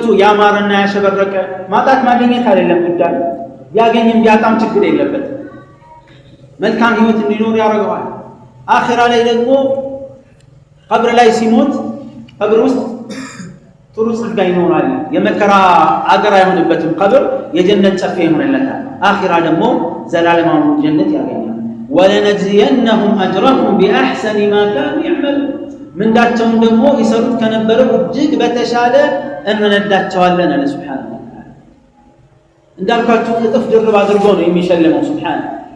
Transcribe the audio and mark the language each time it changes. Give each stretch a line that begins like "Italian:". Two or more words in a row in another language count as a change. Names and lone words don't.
Amharic: ያማረና ያሸበረቀ ማጣት ማግኘት አይደለም ጉዳይ ያገኝም ቢያጣም ችግር የለበት መልካም ህይወት እንዲኖር ያደርገዋል አኺራ ላይ ደግሞ ቀብር ላይ ሲሞት ቀብር ውስጥ ጥሩ ጸጋ ይኖራል የመከራ አገር አይሆንበትም ቀብር የጀነት ጨፌ ይሆንለታል አኺራ ደግሞ ዘላለማዊ ጀነት ያገኛል
Arabic: ولنجزينهم أجرهم بأحسن ما كانوا يعملون
Amharic: ምንዳቸውን ደግሞ ይሰሩት ከነበረው እጅግ በተሻለ እንነዳቸዋለን አለ
Arabic: سبحانه وتعالى
Amharic: እንዳልኳችሁ እጥፍ ድርብ አድርጎ ነው የሚሸልመው Subhanahu